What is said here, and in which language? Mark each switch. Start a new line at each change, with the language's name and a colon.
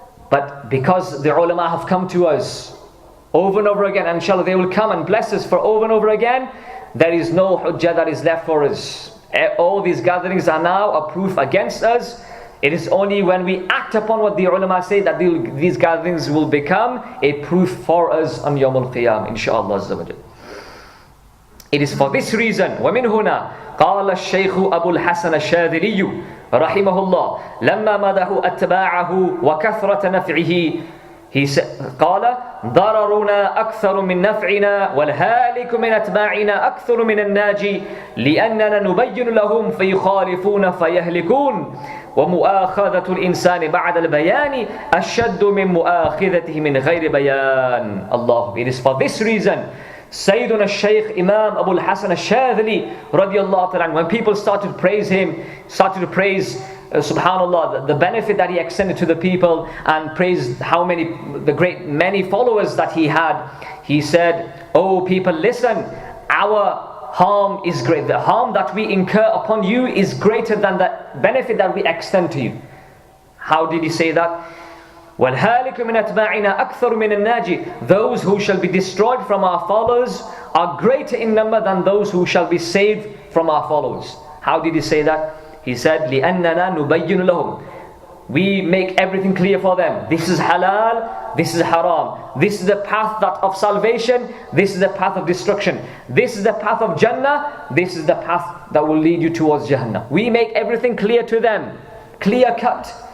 English: But because the ulama have come to us over and over again, and inshallah they will come and bless us for over and over again, there is no hujjah that is left for us. All these gatherings are now a proof against us. It is only when we act upon what the ulama say that these gatherings will become a proof for us on Yawm al-Qiyam, inshallah azza wa jal. It is for this reason,
Arabic: وَمِنْ هُنَا قَالَ الشَّيْخُ أَبُو الْحَسَنَ الشَّاذِلِيُّ رَحِمَهُ اللَّهُ لَمَّا مَدَحُ أَتْبَاعَهُ وَكَثْرَةَ نَفْعِهِ.
English: He said,
Arabic: قال ضررنا أكثر من نفعنا والهالك من أتباعنا أكثر من الناجي لأننا نبين لهم فيخالفون فيهلكون ومؤاخذة الإنسان بعد البيان أشد من مؤاخذته من غير بيان. Allah.
English: It is for this reason Sayyiduna Shaykh Imam Abu al-Hasan al-Shadhili radiyallahu ta'ala, when people started to praise him, started to praise subhanallah, the benefit that he extended to the people, and praised how many followers that he had, he said, oh people, listen, our harm is great. The harm that we incur upon you is greater than the benefit that we extend to you. How did he say that?
Arabic: وَالْهَالِكُ مِنْ أَتْبَاعِنَا أَكْثَرُ مِنَ النَّاجِ.
English: Those who shall be destroyed from our followers are greater in number than those who shall be saved from our followers. How did he say that? He said,
Arabic: لِأَنَّنَا نُبَيِّنُ لَهُمْ.
English: We make everything clear for them. This is halal, this is haram. This is the path of salvation, this is the path of destruction. This is the path of Jannah, this is the path that will lead you towards Jahannam. We make everything clear to them, clear cut.